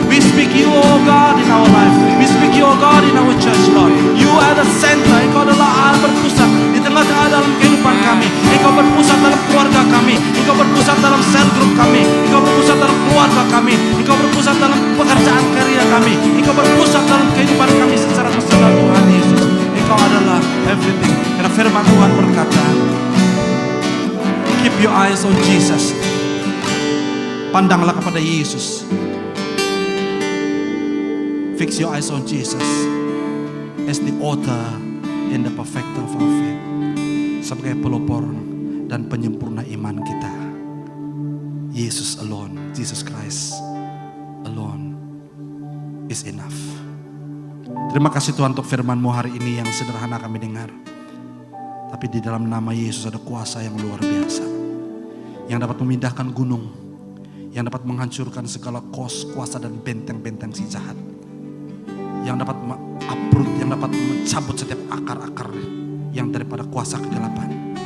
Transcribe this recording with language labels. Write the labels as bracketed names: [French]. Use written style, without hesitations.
[English] We speak you, oh God, in our life. We speak you, oh God, in our church, Lord. You are the center. [Indonesian] Engkau adalah Allah berpusat di tengah-tengah dalam kehidupan kami. Engkau berpusat dalam keluarga kami. Engkau berpusat dalam sel grup kami. Engkau berpusat dalam keluarga kami. Engkau berpusat dalam pekerjaan karya kami. Engkau berpusat dalam kehidupan kami secara personal Tuhan Yesus. Engkau adalah everything. Karena firman Tuhan berkata, [English] keep your eyes on Jesus. [Indonesian] Pandanglah kepada Yesus. [English] Fix your eyes on Jesus as the author and the perfecter of our faith. [Indonesian] Sebagai pelopor dan penyempurna iman kita. Yesus alone, [English] Jesus Christ alone is enough. [Indonesian] Terima kasih Tuhan untuk firman-Mu hari ini yang sederhana kami dengar. Tapi di dalam nama Yesus ada kuasa yang luar biasa. Yang dapat memindahkan gunung. Yang dapat menghancurkan segala kuasa dan benteng-benteng si jahat. Yang dapat uproot, yang dapat mencabut setiap akar-akar yang daripada kuasa kegelapan.